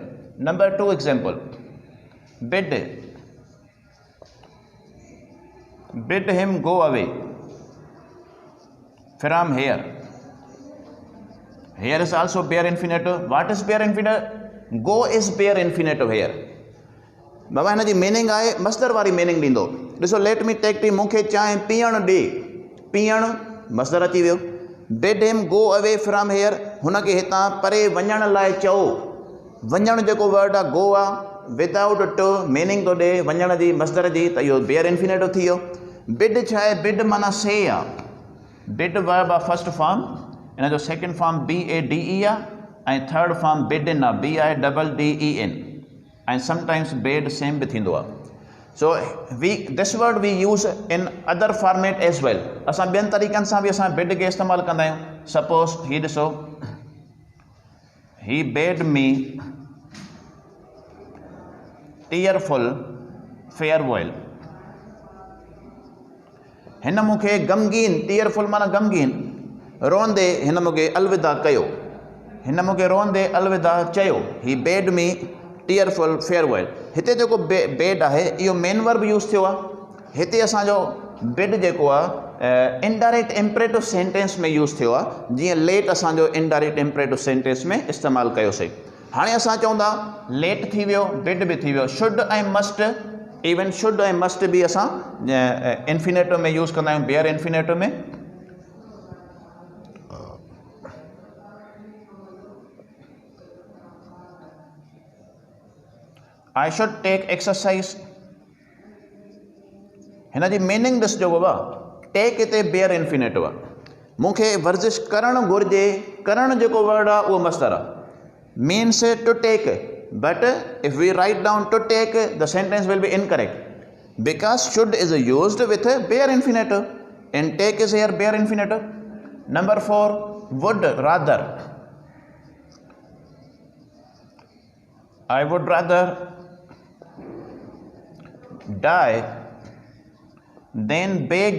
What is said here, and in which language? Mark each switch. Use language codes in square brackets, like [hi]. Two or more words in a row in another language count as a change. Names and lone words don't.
[en] Number 2 example, bid, bid him go away from here. Here is also bare infinitive. What is bare infinitive? Go is bare infinitive here. [sd] बाबा हिन जी मीनिंग आहे मस्दर वारी मीनिंग ॾींदो। ॾिसो, [en] let me take tea, [sd] मूंखे चांहि पीअणु ॾे, पीअणु मस्दर अची वियो। [en] bid him go away from here, [sd] हुनखे हितां परे वञण लाइ चओ। वञणु जेको वर्ड आहे गो आहे, [en] without to meaning [sd] थो ॾे वञण जी, मस्दर जी, त इहो [en] bare infinitive [sd] थी वियो। बिड छा आहे? बिड माना से आहे। बिड वर्ब आहे [en] first form, [sd] हिन जो [en] second form BADE [sd] आहे, ऐं [en] third form bidden [sd] आहे, [en] BIDDEN, and sometimes bed same [sd] भी थींदो आहे। [en] So this word we use in other format as well. [sd] असां ॿियनि तरीक़नि सां बि असां bid खे इस्तेमालु कंदा आहियूं। Suppose ही ॾिसो, [en] he bade me tearful farewell. [sd] हिन मूंखे गमगीन, टीयरफुल माना गमगीन, रोंदे हिन मूंखे अलविदा कयो, हिन मूंखे रोंदे अलविदा चयो। [en] ही bade me tearful farewell। [sd] हिते जेको बेड आहे इहो [en] main verb use [sd] थियो आहे। हिते असांजो बिड जेको आहे [en] indirect imperative sentence [sd] में यूज़ थियो आहे, जीअं लेट असांजो [en] indirect imperative sentence [sd] में इस्तेमालु कयोसीं। हाणे असां चवंदा लेट थी वियो, बिड बि थी वियो, शुड ऐं मस्ट, इवन शुड ऐं मस्ट बि असां इन्फिनेटिव में यूज़ कंदा आहियूं, [en] bare infinitive [sd] में। [en] I should take exercise। [sd] हिन जी मीनिंग ॾिसिजो बाबा, टेक हिते [en] bare infinitive [sd] आहे, मूंखे वर्जिश करणु घुरिजे, करणु जेको वर्ड आहे उहो मस्दर आहे। [en] means to take, but if we write down to take, the sentence will be incorrect, because should is used with a bare infinitive and take is here bare infinitive. Number 4, would rather. I would rather die than beg.